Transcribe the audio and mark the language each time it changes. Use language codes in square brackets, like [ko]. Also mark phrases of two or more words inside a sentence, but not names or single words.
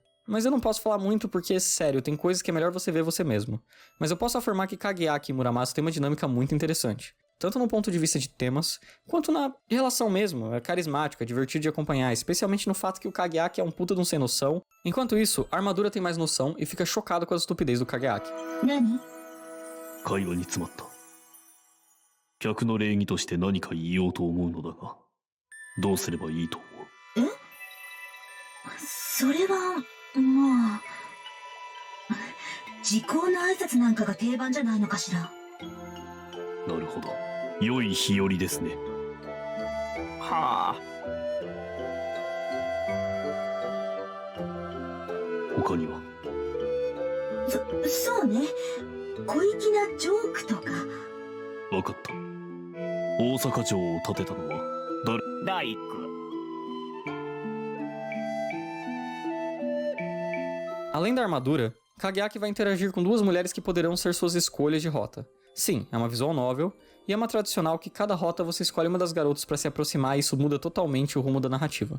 [pt] Mas eu não posso falar muito porque, sério, tem coisas que é melhor você ver você mesmo. Mas eu posso afirmar que Kageaki e Muramasa têm uma dinâmica muito interessante. tanto no ponto de vista de temas, quanto na relação mesmo. É carismático, é divertido de acompanhar, especialmente no fato que o Kageaki é um puta de um sem noção. Enquanto isso, a armadura tem mais noção e fica chocado com a estupidez do Kageaki. [ja] 何？会話に詰まった。客の礼儀として何か言おうと思うのだが、どうすればいいと思う？それはまあ時効の挨拶なんかが定番じゃないのかしら。なるほど。良い日和ですね。はあ。他には？そうね、小粋なジョークとか。わかった。大阪城を建てたのは誰？第一句。 [pt] Além da armadura, Kageaki vai interagir com duas mulheres que poderão ser suas escolhas de rota. Sim, é uma visual novel, e é uma tradicional que cada rota você escolhe uma das garotas para se aproximar e isso muda totalmente o rumo da narrativa.